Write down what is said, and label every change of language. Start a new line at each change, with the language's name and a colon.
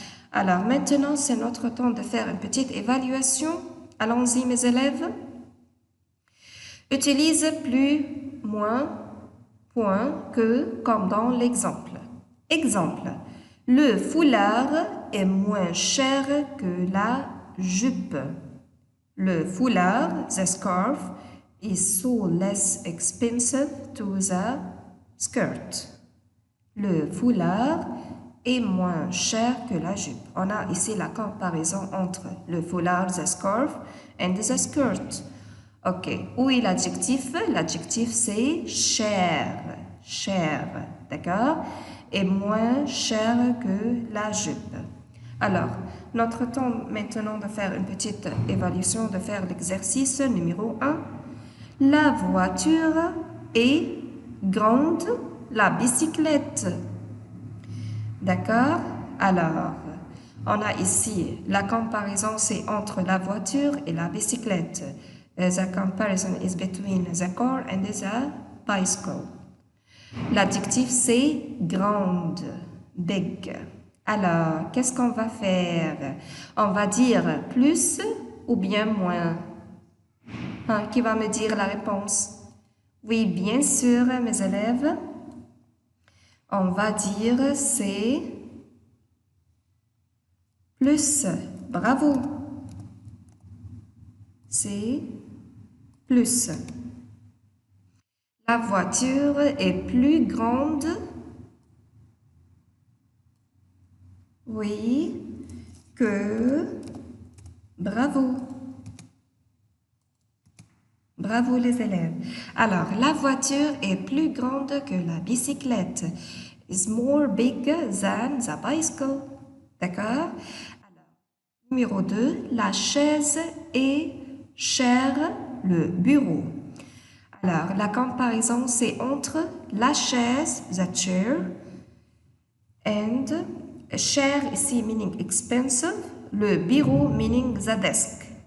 French: Alors maintenant, c'est notre temps de faire une petite évaluation. Allons-y, mes élèves. Utilise plus, moins, point, que, comme dans l'exemple. Exemple, le foulard est moins cher que la jupe. Le foulard,
English: the scarf, is so less expensive to the skirt.
French: Le foulard est moins cher que la jupe. On a ici la comparaison entre le foulard,
English: the scarf, and the skirt.
French: Ok, où est l'adjectif? L'adjectif c'est cher, d'accord? Et moins cher que la jupe. Alors, notre temps maintenant de faire une petite évaluation, de faire l'exercice numéro 1. La voiture est grande, la bicyclette. D'accord? Alors, on a ici la comparaison, c'est entre la voiture et la bicyclette.
English: The comparison is between the car and the bicycle.
French: L'adjectif, c'est grande, big. Alors, qu'est-ce qu'on va faire? On va dire plus ou bien moins? Qui va me dire la réponse? Oui, bien sûr, mes élèves. On va dire c'est plus. Bravo. C'est plus. La voiture est plus grande. Oui, que. Bravo. Bravo les élèves. Alors, la voiture est plus grande que la bicyclette.
English: Is more big than the bicycle.
French: D'accord? Alors, numéro 2, la chaise est chère, le bureau. Alors, la comparaison, c'est entre la chaise,
English: the chair, and
French: cher ici
English: meaning expensive,
French: le bureau
English: meaning the desk.